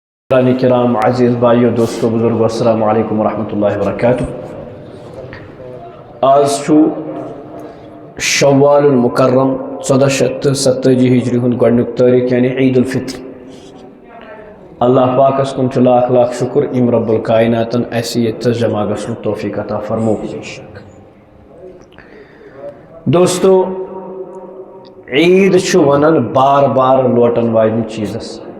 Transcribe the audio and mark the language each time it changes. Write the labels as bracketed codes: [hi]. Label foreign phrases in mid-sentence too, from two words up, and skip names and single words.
[ur] کرام عزیز بھائیو دوستو بزرگو [ar] السلام علیکم ورحمۃ اللہ وبرکاتہ۔ [ks] آج چھو شوال المکرم 1447 ہجری ہند گۄڈنیُک تاریخ یعنی عید الفطر۔ اللہ پاکس کن چھُ لاکھ لاکھ شکر یم رب الکائناتن ایسی یتس جمع گژھنُک توفیق عطا فرمو۔ دوستو عید چھُ ونان بار بار لوٹن واجنہِ چیزس۔